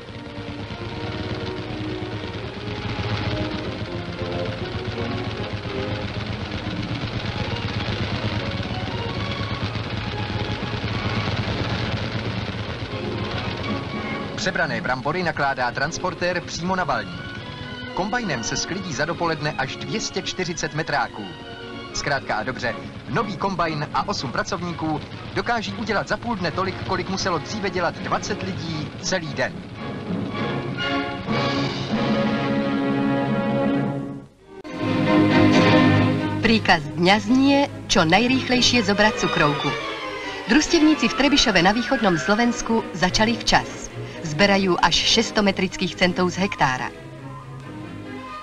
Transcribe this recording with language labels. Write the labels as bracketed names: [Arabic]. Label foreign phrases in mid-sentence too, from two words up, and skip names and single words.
[Czech] Přebrané brambory nakládá transportér přímo na balník. Kombajnem se sklidí za dopoledne až 240 metráků. Zkrátka a dobře, nový kombajn a 8 pracovníků dokáží udělat za půl dne tolik, kolik muselo dříve dělat 20 lidí celý den. [Slovak] Príkaz dňa znie čo najrýchlejšie zobrať cukrovku. Družstevníci v Trebišove na východnom Slovensku začali včas. Zberajú až 600 metrických centov z hektára.